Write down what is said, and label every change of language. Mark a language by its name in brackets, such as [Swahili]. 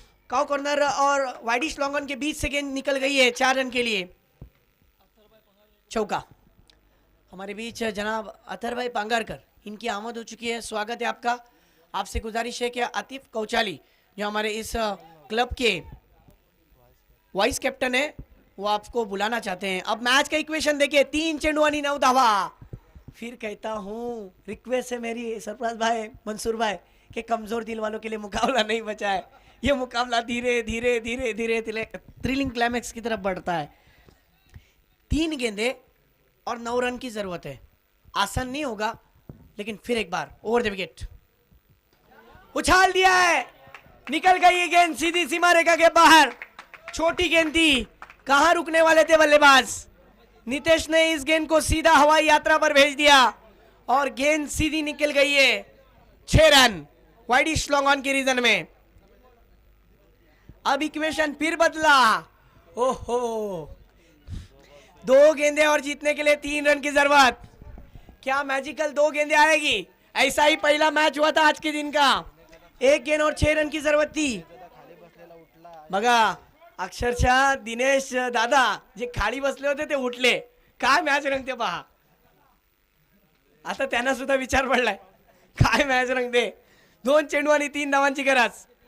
[Hindi] Cow corner और widish longan के बीच से गेंद निकल गई है 4 रन के लिए। चौका। हमारे बीच जनाब अतर भाई पांगारकर, इनकी आमद हो चुकी है। स्वागत है आपका। आपसे गुजारिश है कि आतिफ कौचाली जो हमारे इस क्लब के वाइस कैप्टन है, वो आपको बुलाना चाहते हैं। अब मैच का इक्वेशन देखिए, [Marathi] 3 चेंडू आणि 9 धावा। [Hindi] फिर कहता हूँ, रिक्वेस्ट है मेरी सरफराज भाई, मंसूर भाई, कि कमजोर दिल वालों के लिए मुकाबला नहीं बचा है। ये मुकाबला धीरे धीरे धीरे धीरे थ्रिलिंग क्लाइमैक्स की तरफ बढ़ता है। 3 गेंदे और 9 रन की जरूरत है। आसान नहीं होगा, लेकिन फिर एक बार ओवर द विकेट, उछाल दिया है, निकल गई ये गेंद सीधी सीमा रेखा के बाहर। छोटी गेंद थी, कहां रुकने वाले थे बल्लेबाज। नितेश ने इस गेंद को सीधा हवाई यात्रा पर भेज दिया और गेंद सीधी निकल गई है। 6 रन वाइडिश लॉन्ग ऑन के रीजन में। अब इक्वेशन फिर बदला। ओहो, 2 गेंदे और जीतने के लिए 3 रन की जरूरत। क्या मैजिकल 2 गेंदे आएगी? ऐसा ही पहला मैच हुआ था आज के दिन का। 1 गेंद और 6 रन की जरूरत थी। [Marathi] बघा, अक्षरशः दिनेश दादा जे खाली बसले होते ते उठले, काय मॅच रंगते पहा। आता त्यांना सुद्धा विचार पडलाय, काय मॅच रंगते। 2 चेंडू आणि 3 धावांची गरज।